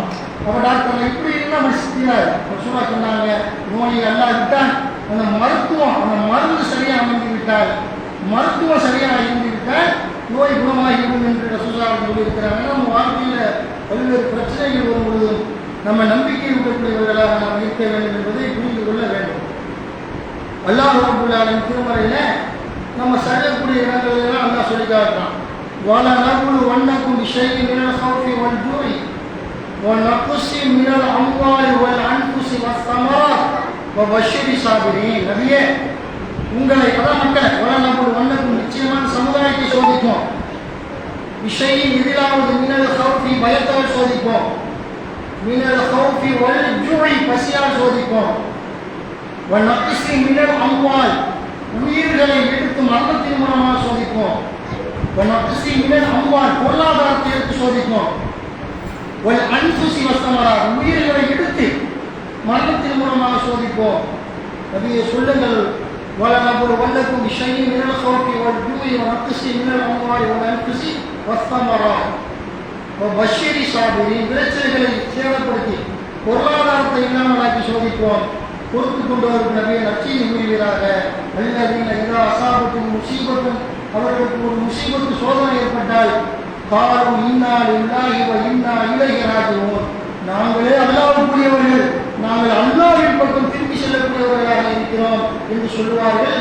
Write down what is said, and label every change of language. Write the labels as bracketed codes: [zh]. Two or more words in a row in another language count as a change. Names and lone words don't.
[ta] அப்போ டாக்டர் இப்படி இருந்தால் முடிச்சுட்டாரு சும்மா சொன்னாங்க, நோய் எல்லாம் விட்டால் அந்த மருந்து சரியாக அமைந்து விட்டால் மருத்துவம் சரியாக இருந்து விட்டால் நோய் குணமாகிவிடும் என்று ரசூலுல்லாஹ் சொல்லியிருக்கிறாங்க. நம்ம வாழ்க்கையில் பல்வேறு பிரச்சனைகள் வரும் பொழுதும் நம்ம நம்பிக்கை உள்ளக்கூடியவர்களாக நாம் இருக்க வேண்டும் என்பதை புரிந்து கொள்ள வேண்டும். [ar] الله رب العالمين [ta] திருமறையில் நம்ம செய்யக்கூடிய இடங்களெல்லாம் அல்லாஹ் சொல்லி காட்டுறான். [ar] وَلَنَبْلُوَنَّكُمْ بِشَيْءٍ مِنَ الْخَوْفِ وَالْجُوعِ وَنَقْصٍ مِنَ الْأَمْوَالِ وَالْأَنْفُسِ وَالثَّمَرَاتِ وَبَشِّرِ الصَّابِرِينَ. [ta] நபியே, உங்களை மக்களை வல்லநபுலுவன்னக்கும் நிச்சயமான சமுதாயத்தை சோதிப்போம். விஷயம் எதிராவது [ar] من الخوف [ta] பயத்தால் சோதிப்போம், [ar] من الخوف والجوع [ta] பசியால் சோதிப்போம், [ar] ونقص من الأموال [ta] உயிர்களை எடுத்து மரணத்தின் மூலமாக சோதிப்போம், [ar] ونقص من الأموال [ta] பொருளாதாரத்தை எடுத்து சோதிப்போம், [ar] والأنفس والثمرات [ta] உயிர்களை எடுத்து மரணத்தின் மூலமாக சோதிப்போம். நபியே சொல்லுங்கள், [ar] وَلَنَبْلُوَنَّكُمْ بِشَيْءٍ مِنَ الْخَوْفِ وَالْجُوعِ وَنَقْصٍ مِنَ الْأَمْوَالِ وَالْأَنْفُسِ وَالثَّمَرَاتِ وَبَشِّرِ الصَّابِرِينَ. [ta] விளைச்சல்களை சேதப்படுத்தி பொருளாதாரத்தை இல்லாமலாக்கி சோதிப்போம். பொறுத்து கொண்டு வரும் நபியை நற்செய்தி கூறுகிறாக. [ar] الذين إذا أصابتهم مصيبة [ta] அவர்களுக்கு ஒரு முஸீபத்து சோதனை ஏற்பட்டால் [ar] قالوا إنا لله وإنا إليه راجعون [ta] நாங்களே அல்லாஹ்வுக்குரியவர்கள், நாங்கள் அல்லாஹ்வின் பக்கம் திரும்பி செல்லக்கூடியவர்களாக இருக்கிறோம் என்று சொல்லுவார்கள்.